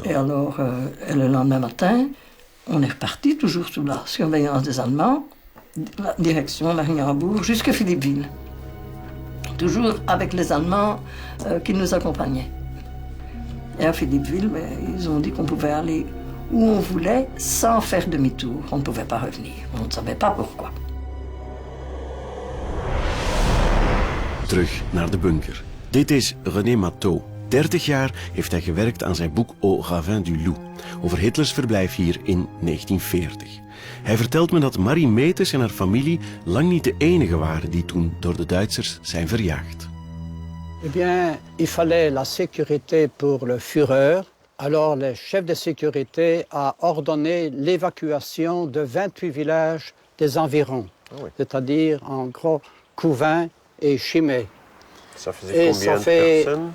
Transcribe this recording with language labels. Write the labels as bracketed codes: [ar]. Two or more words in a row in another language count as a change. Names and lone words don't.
[fr] Et alors, le lendemain matin, on est reparti, toujours sous la surveillance des Allemands, la direction Marignanbourg, jusqu'à Philippeville. Toujours avec les Allemands qui nous accompagnaient. Et à Philippeville, ils ont dit qu'on pouvait aller où on voulait sans faire demi-tour. On ne pouvait pas revenir. On ne savait pas pourquoi. [nl] Terug naar de bunker. Dit is René Matteau. 30 jaar heeft hij gewerkt aan zijn boek Au Ravin du Loup, over Hitlers verblijf hier in 1940. Hij vertelt me dat Marie Metes en haar familie lang niet de enige waren die toen door de Duitsers zijn verjaagd. [fr] Eh bien, il fallait la sécurité pour le Führer. Alors, le chef de sécurité a ordonné l'évacuation de 28 villages des environs, c'est-à-dire en gros Couvain et Chimay. Ça faisait combien de personnes